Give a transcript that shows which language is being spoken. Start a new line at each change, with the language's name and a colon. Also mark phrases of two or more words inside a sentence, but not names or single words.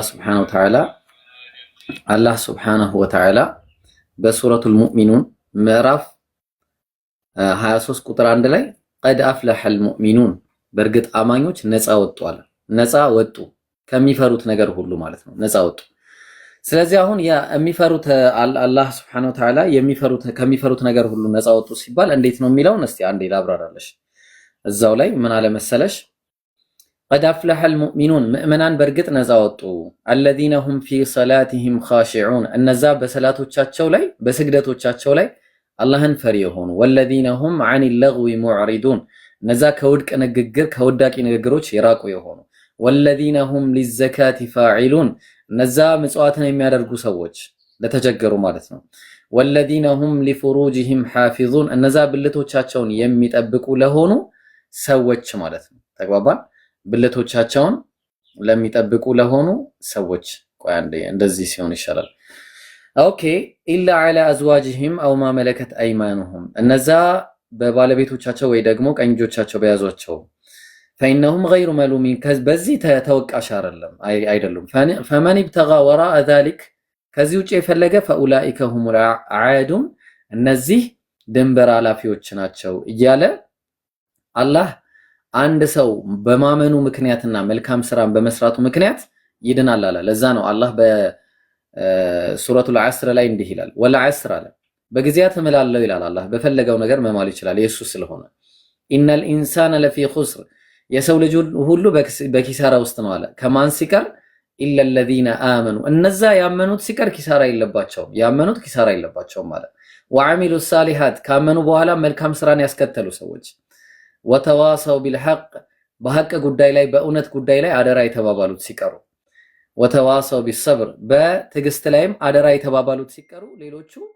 Amharic: አላህ
Arabic: سبحانه وتعالى
Amharic: በሱረቱል ሙእሚኑን ምዕራፍ 23 ቁጥር 1 ላይ
Arabic: قد أفلح المؤمنون
Amharic: በእርግጥ አማኞች ነፃ ወጡ አለ። ነፃ ወጡ ከሚፈሩት ነገር ሁሉ ማለት ነው። ነፃ ወጡ። ስለዚህ አሁን የሚፈሩት አላህ
Arabic: سبحانه وتعالى
Amharic: ከሚፈሩት ነገር ሁሉ ነፃ ወጡ ሲባል እንዴት ነው የሚለውን እስቲ አንዴ ላብራራለሽ። እዛው ላይ ምን አለ መሰለሽ?
Arabic: قد أفلح المؤمنون
Amharic: ምእመናን በእርግጥ ነፃ ወጡ።
Arabic: الذين هم في صلاتهم خاشعون
Amharic: እነዛ በሰላቶቻቸው ላይ በስግደቶቻቸው ላይ አላህን ፈሪ የሆኑ
Arabic: والذين هم عن اللغو معرضون
Amharic: እነዛ ከውድቅ ንግግር ከውዳቂ ንግግሮች የራቁ የሆኑ
Arabic: والذين هم للزكاة فاعلون
Amharic: እነዛ ምጽዋትን የሚያደርጉ ሰዎች ለተቸገሩ ማለት ነው።
Arabic: والذين هم لفروجهم حافظون
Amharic: እነዛ ብልቶቻቸውን የሚጠብቁ ለሆኑ ሰዎች ማለት ነው። ተግባባን? ብልቶቻቸውን ለሚጠብቁ ለሆኑ ሰዎች። ቆይ አንዴ እንደዚህ ሲሆን ይሻላል። ኦኬ ኢላ
Arabic: على ازواجهم او ما ملكت ايمانهم
Amharic: እነዛ በባለቤቶቻቸው ወይ ደግሞ ቀኝ እጆቻቸው በያዟቸው
Arabic: فإنهم غير ملومين
Amharic: በዚህ ተወቃሽ አይደሉም።
Arabic: فمن ابتغى وراء ذلك
Amharic: ከዚህ ውጪ የፈለገ
Arabic: فأولئك هم العادون
Amharic: እነዚህ ድንበር አላፊዎች ናቸው እያለ አላህ አንድ ሰው በማመኑ ምክንያትና መልካም ስራን በመስራቱ ምክንያት ይድናል አለ። ለዛ ነው አላህ በሱረቱል ዐስር ላይ እንዲህ ይላል ወልዐስር አለ። በጊዜያት እምላለሁ ይላል አላህ። በፈለገው ነገር መማል ይችላል የሱ ስለሆነ
Arabic: إن الإنسان لفي خسر
Amharic: የሰው ልጅ ሁሉ በኪሳራ ውስጥ ነው አለ። ከማን ሲቀር
Arabic: إلا الذين آمنوا
Amharic: እነዛ ያመኑት ሲቀር ኪሳራ የለባቸውም ማለት
Arabic: وعملوا الصالحات
Amharic: ካመኑ በኋላ መልካም ስራን ያስከተሉ ሰዎች
Arabic: وتواصوا بالحق
Amharic: በሐቅ ጉዳይ ላይ በእውነት ጉዳይ ላይ አደራ የተባባሉት ሲቀሩ
Arabic: وتواصوا بالصبر
Amharic: በትዕግስት ላይም አደራ የተባባሉት ሲቀሩ ሌሎቹ